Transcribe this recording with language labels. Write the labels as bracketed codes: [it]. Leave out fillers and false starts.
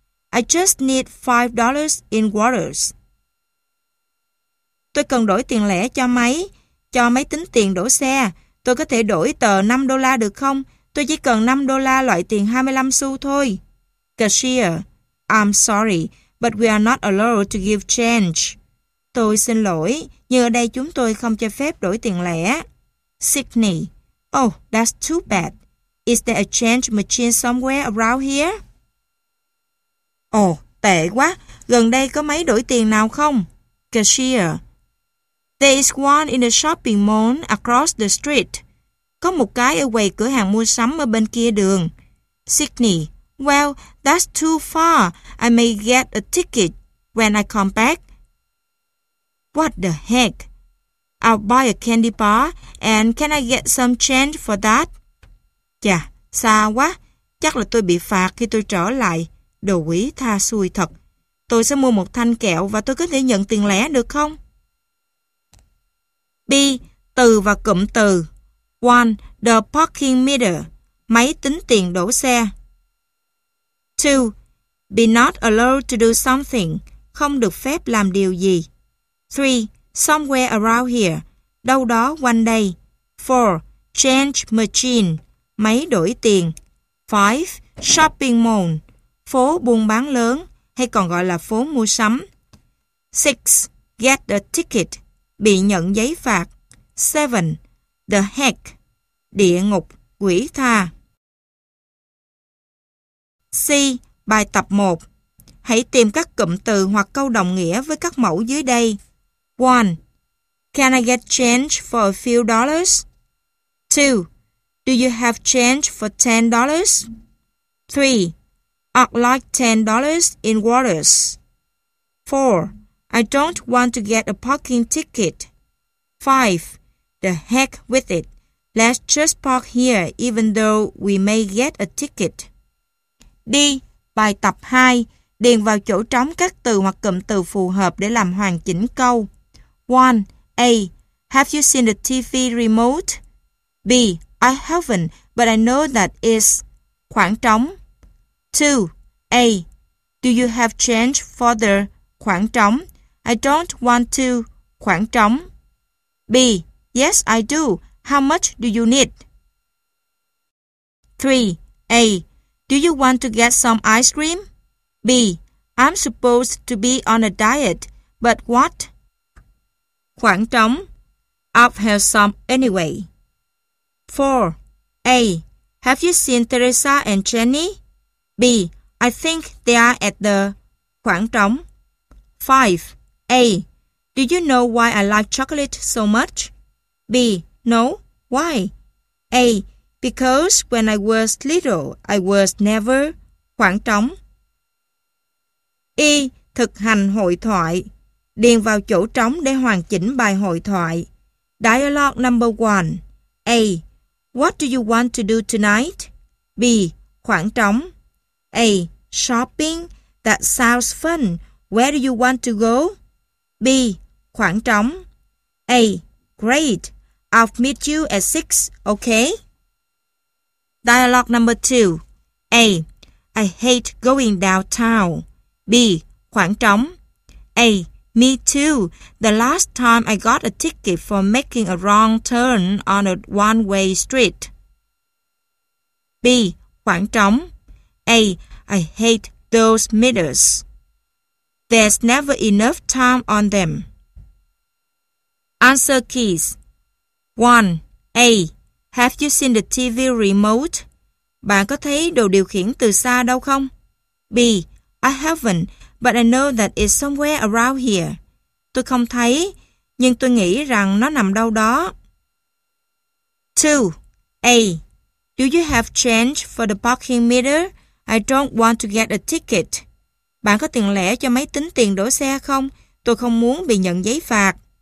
[en] I just need $5 in quarters. [vi] Tôi cần đổi tiền lẻ cho máy tính tiền đổ xe. Tôi có thể đổi tờ 5 đô la được không? Tôi chỉ cần 5 đô la loại tiền 25 xu thôi. [en] Cashier. I'm sorry, but we are not allowed to give change. [vi] Tôi xin lỗi, nhưng ở đây chúng tôi không cho phép đổi tiền lẻ. [en] Sydney. Oh, that's too bad. Is there a change machine somewhere around here? [vi] Oh, tệ quá. Gần đây có máy đổi tiền nào không? [en] Cashier. There is one in the shopping mall across the street. [vi] Có một cái ở quầy cửa hàng mua sắm ở bên kia đường. [en] Sydney. Well, that's too far. I may get a ticket when I come back. What the heck? I'll buy a candy bar and can I get some change for that? [vi] Chà, xa quá. Chắc là tôi bị phạt khi tôi trở lại. Đồ quỷ tha xui thật. Tôi sẽ mua một thanh kẹo và tôi có thể nhận tiền lẻ được không? B. Từ và cụm từ. 1. [en] The parking meter. [vi] Máy tính tiền đổ xe. 2. [en] Be not allowed to do something. [vi] Không được phép làm điều gì. 3. [en] Somewhere around here. [vi] Đâu đó quanh đây. 4. [en] Change machine. [vi] Máy đổi tiền. [en] 5. Shopping mall. [vi] Phố buôn bán lớn, hay còn gọi là phố mua sắm. [en] 6. Get a ticket. [vi] Bị nhận giấy phạt. [en] 7. The heck. [vi] Địa ngục, quỷ tha. C. Bài tập 1. Hãy tìm các cụm từ hoặc câu đồng nghĩa với các mẫu dưới đây. 1. [en] Can I get change for a few dollars? 2. Do you have change for $10? 3. I'd like $10 in quarters. 4. I don't want to get a parking ticket. 5. The heck with it. Let's just park here even though we may get a ticket. [vi] D. Bài tập 2. Điền vào chỗ trống các từ hoặc cụm từ phù hợp để làm hoàn chỉnh câu. [en] 1. A. Have you seen the TV remote? B. I haven't, but I know that it's [vi] khoảng trống. [en] 2. A. Do you have change for the [vi] khoảng trống? [en] I don't want to [vi] khoảng trống. [en] B. Yes, I do. How much do you need? 3. A. Do you want to get some ice cream? B. I'm supposed to be on a diet, but what? [vi] Khoảng trống. [en] I've had some anyway. 4. A. Have you seen Teresa and Jenny? B. I think they are at the [vi] khoảng trống. [en] 5. A. Do you know why I like chocolate so much? B. No. Why? A. Because when I was little, I was never [vi] khoảng trống. E. Thực hành hội thoại. Điền vào chỗ trống để hoàn chỉnh bài hội thoại. [en] Dialogue number 1. A. What do you want to do tonight? [vi] B. Khoảng trống. [en] A. Shopping. That sounds fun. Where do you want to go? [vi] B. Khoảng trống. [en] A. Great. I'll meet you at 6, okay? Dialogue number 2. A. I hate going downtown. B. [vi] Khoảng trống. [en] A. Me too. The last time I got a ticket for making a wrong turn on a one-way street. [vi] B. Khoảng trống. [en] A. I hate those meters. There's never enough time on them. Answer keys. 1. A. Have you seen the TV remote? [vi] Bạn có thấy đồ điều khiển từ xa đâu không? [en] B. I haven't, but I know that it's somewhere around here. [vi] Tôi không thấy, nhưng tôi nghĩ rằng nó nằm đâu đó. [en] 2. A. Do you have change for the parking meter? I don't want to get a ticket. [vi] Bạn có tiền lẻ cho máy tính tiền đổ xe không? Tôi không muốn bị nhận giấy phạt.